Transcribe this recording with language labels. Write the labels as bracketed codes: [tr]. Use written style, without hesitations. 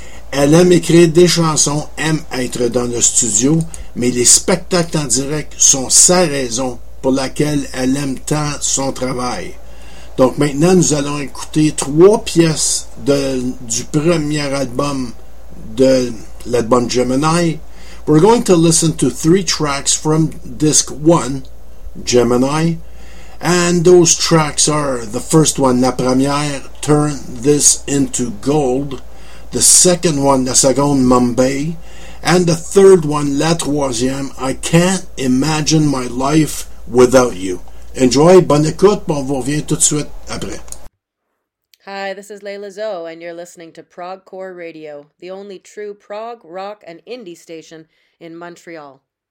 [fr] Elle aime écrire des chansons, aime être dans le studio, mais les spectacles en direct sont sa raison pour laquelle elle aime tant son travail. Donc maintenant, nous allons écouter trois pièces du premier album de l'album Gemini. [en] We're going to listen to three tracks from disc one, Gemini, and those tracks are the first one, [fr] la première, [en] Turn This Into Gold, the second one, [fr] la seconde, [en] Mumbai, and the third one, [fr] la troisième, [en] I Can't Imagine My Life Without You. Enjoy, [fr] bonne écoute, on vous revient tout de suite après. [en] Hi, this is Layla Zoe, and you're listening to Progcore Radio, the only true prog, rock, and indie station in Montreal.